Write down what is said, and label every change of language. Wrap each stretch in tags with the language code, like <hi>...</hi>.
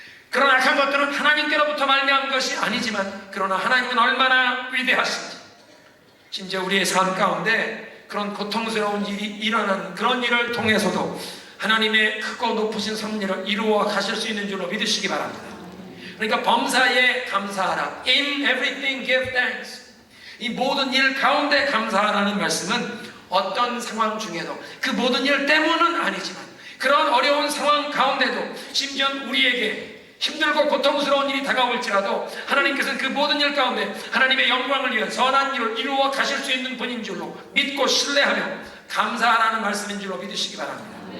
<ko>그런 악한 것들은 하나님께로부터 말미암은 것이 아니지만, 그러나 하나님은 얼마나 위대하신지, 심지어 우리의 삶 가운데 그런 고통스러운 일이 일어나는 그런 일을 통해서도 하나님의 크고 높으신 섭리를 이루어 가실 수 있는 줄로 믿으시기 바랍니다. 그러니까 범사에 감사하라.</ko> <en>In everything give thanks.</en> <ko>이 모든 일 가운데 감사하라는 말씀은 어떤 상황 중에도 그 모든 일 때문은 아니지만 그런 어려운 상황 가운데도 심지어 우리에게 힘들고 고통스러운 일이 다가올지라도 하나님께서는 그 모든 일 가운데 하나님의 영광을 위한 선한 일을 이루어 가실 수 있는 분인 줄로 믿고 신뢰하며 감사하라는 말씀인 줄로 믿으시기 바랍니다.</ko>